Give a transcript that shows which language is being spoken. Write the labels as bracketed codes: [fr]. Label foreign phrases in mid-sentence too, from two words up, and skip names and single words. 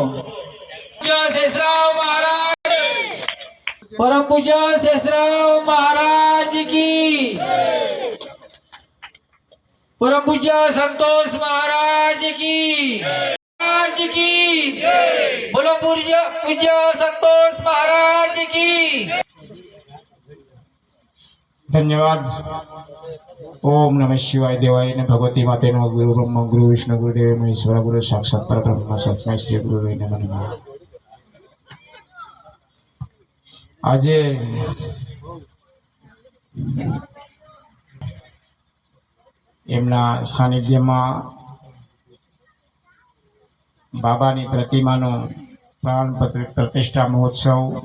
[hi] शेषराव महाराज, परम पूज्य शेषराव महाराज की, परम पूज्य संतोष महाराज की, महाराज की. बोलो पूज्य संतोष महाराज की. धन्यवाद. [sa] ओम नमः शिवाय देवाय न भगवती माते नमः. गुरु ब्रह्म गुरु विष्णु गुरुदेव महेश्वर गुरु साक्षात परब्रह्म तस्मै श्री गुरुवे नमः. [gu] આજે એમના સાનિધ્યમાં બાબાની પ્રતિમાનો પ્રાણ પ્રતિષ્ઠા મહોત્સવ